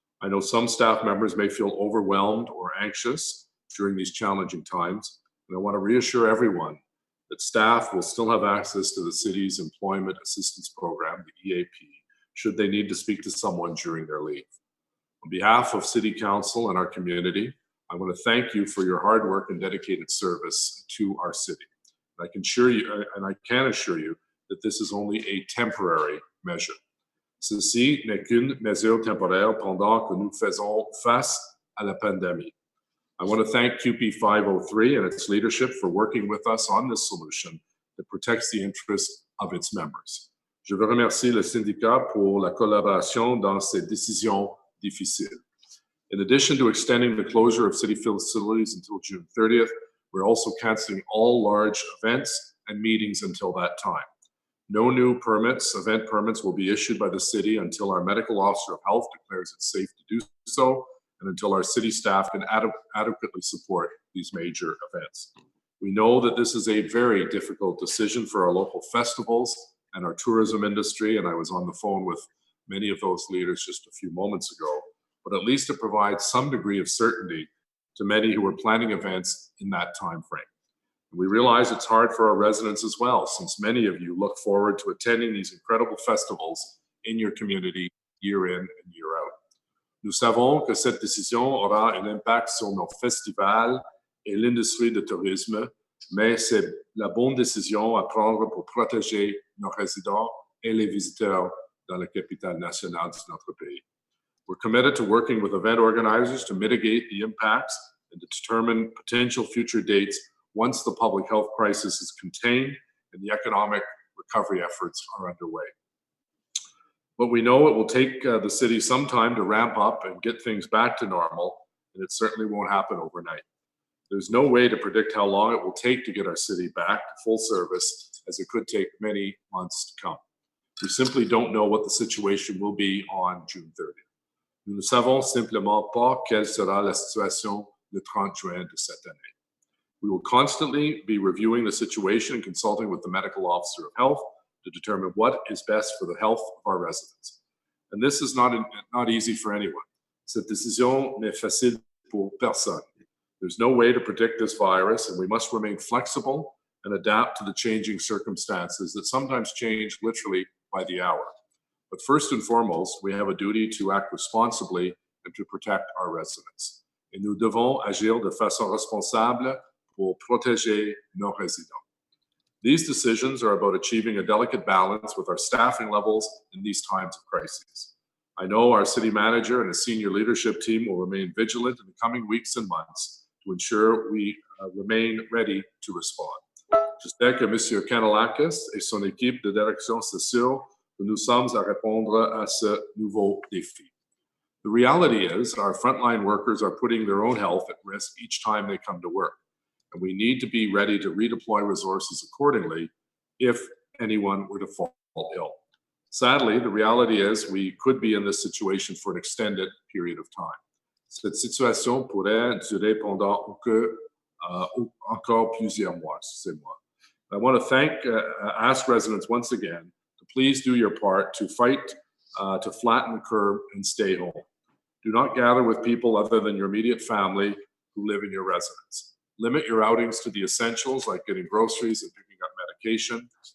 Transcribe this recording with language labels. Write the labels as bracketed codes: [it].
[en] I know some staff members may feel overwhelmed or anxious during these challenging times, and I want to reassure everyone that staff will still have access to the city's Employment Assistance Program, the EAP, should they need to speak to someone during their leave. On behalf of City Council and our community, I want to thank you for your hard work and dedicated service to our city. I can assure you that this is only a temporary measure. [fr] Ceci n'est qu'une mesure temporaire pendant que nous faisons face à la pandémie. [en] I want to thank QP 503 and its leadership for working with us on this solution that protects the interests of its members. [fr] Je veux remercier le syndicat pour la collaboration dans ces décisions difficiles. [en] In addition to extending the closure of city facilities until June 30th, we're also canceling all large events and meetings until that time. No new event permits will be issued by the city until our medical officer of health declares it safe to do so, and until our city staff can adequately support these major events. We know that this is a very difficult decision for our local festivals and our tourism industry, and I was on the phone with many of those leaders just a few moments ago, but at least it provides some degree of certainty to many who are planning events in that time frame. We realize it's hard for our residents as well, since many of you look forward to attending these incredible festivals in your community year in and year out. [fr] Nous savons que cette décision aura un impact sur nos festivals et l'industrie du tourisme, mais c'est la bonne décision à prendre pour protéger nos résidents et les visiteurs dans la capitale nationale de notre pays. [en] We're committed to working with event organizers to mitigate the impacts and to determine potential future dates once the public health crisis is contained and the economic recovery efforts are underway. But we know it will take the city some time to ramp up and get things back to normal, and it certainly won't happen overnight. There's no way to predict how long it will take to get our city back to full service, as it could take many months to come. We simply don't know what the situation will be on June 30th. [fr] Nous ne savons simplement pas quelle sera la situation le 30 juin de cette année. [en] We will constantly be reviewing the situation and consulting with the medical officer of health to determine what is best for the health of our residents. And this is not easy for anyone. [fr] Cette décision n'est facile pour personne. [en] There's no way to predict this virus, and we must remain flexible and adapt to the changing circumstances that sometimes change literally by the hour. But first and foremost, we have a duty to act responsibly and to protect our residents. [fr] Et nous devons agir de façon responsable pour protéger nos résidents. [en] These decisions are about achieving a delicate balance with our staffing levels in these times of crises. I know our city manager and a senior leadership team will remain vigilant in the coming weeks and months to ensure we remain ready to respond. [fr] J'espère que M. Kanalakis et son équipe de direction s'assurent que nous sommes à répondre à ce nouveau défi. [en] The reality is our frontline workers are putting their own health at risk each time they come to work, and we need to be ready to redeploy resources accordingly if anyone were to fall ill. Sadly, the reality is we could be in this situation for an extended period of time. [fr] Cette situation pourrait durer pendant encore plusieurs mois. [en] I want to ask residents once again to please do your part to fight to flatten the curve and stay home. Do not gather with people other than your immediate family who live in your residence. Limit your outings to the essentials like getting groceries and picking up medication.